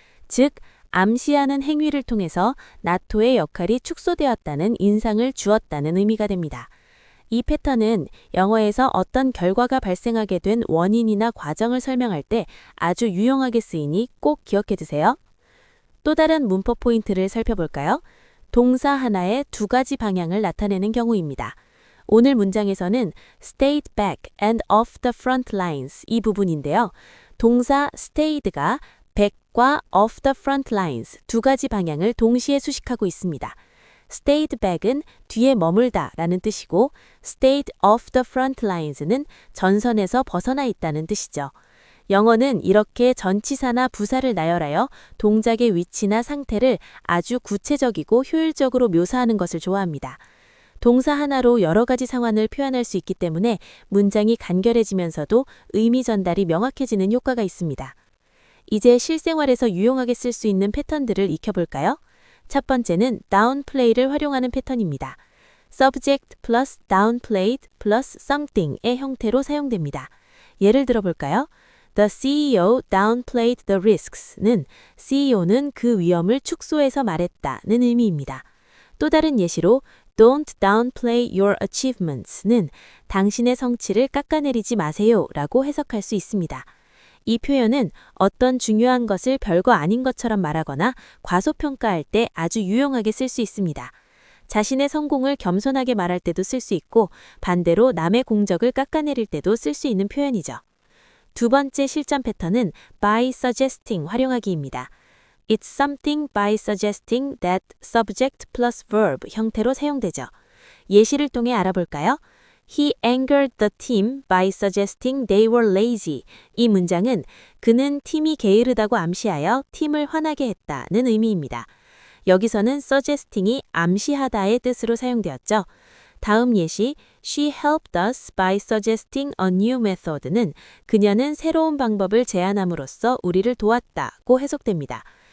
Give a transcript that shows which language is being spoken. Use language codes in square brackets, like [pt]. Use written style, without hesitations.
[ko] 즉, 암시하는 행위를 통해서 나토의 역할이 축소되었다는 인상을 주었다는 의미가 됩니다. 이 패턴은 영어에서 어떤 결과가 발생하게 된 원인이나 과정을 설명할 때 아주 유용하게 쓰이니 꼭 기억해 두세요. 또 다른 문법 포인트를 살펴볼까요? 동사 하나의 두 가지 방향을 나타내는 경우입니다. 오늘 문장에서는 stayed back and off the front lines 이 부분인데요. 동사 stayed가 back과 off the front lines 두 가지 방향을 동시에 수식하고 있습니다. stayed back 은 뒤에 머물다 라는 뜻이고 stayed off the front lines 는 전선에서 벗어나 있다는 뜻이죠. 영어는 이렇게 전치사나 부사를 나열하여 동작의 위치나 상태를 아주 구체적이고 효율적으로 묘사하는 것을 좋아합니다. 동사 하나로 여러 가지 상황을 표현할 수 있기 때문에 문장이 간결해지면서도 의미 전달이 명확해지는 효과가 있습니다. 이제 실생활에서 유용하게 쓸 수 있는 패턴들을 익혀볼까요? 첫 번째는 downplay를 활용하는 패턴입니다. subject plus downplayed plus something 의 형태로 사용됩니다. 예를 들어볼까요? The CEO downplayed the risks 는 CEO는 그 위험을 축소해서 말했다는 의미입니다. 또 다른 예시로 Don't downplay your achievements 는 당신의 성취를 깎아내리지 마세요 라고 해석할 수 있습니다. 이 표현은 어떤 중요한 것을 별거 아닌 것처럼 말하거나 과소평가할 때 아주 유용하게 쓸 수 있습니다. 자신의 성공을 겸손하게 말할 때도 쓸 수 있고 반대로 남의 공적을 깎아내릴 때도 쓸 수 있는 표현이죠. 두 번째 실전 패턴은 by suggesting 활용하기입니다. [en] It's something by suggesting that subject plus verb 형태로 사용되죠. [ko] 예시를 통해 알아볼까요? [en] He angered the team by suggesting they were lazy. [ko] 이 문장은 그는 팀이 게으르다고 암시하여 팀을 화나게 했다는 의미입니다. 여기서는 suggesting이 암시하다의 뜻으로 사용되었죠. 다음 예시, She helped us by suggesting a new method 는 그녀는 새로운 방법을 제안함으로써 우리를 도왔다고 해석됩니다.